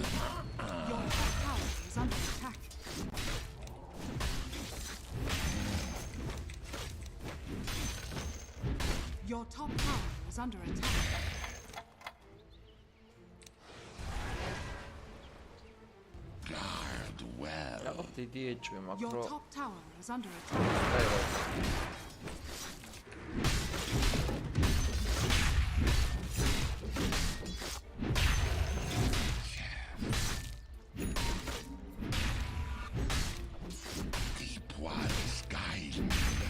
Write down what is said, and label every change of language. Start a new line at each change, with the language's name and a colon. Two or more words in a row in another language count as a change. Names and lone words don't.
English: Your top tower is under attack. Your top tower is under attack. guard well.
Georgian: რაღაც დიდი ეჭვი მაქვს
English: Your
Georgian: რო
English: top tower is under attack. Deep ones guide me.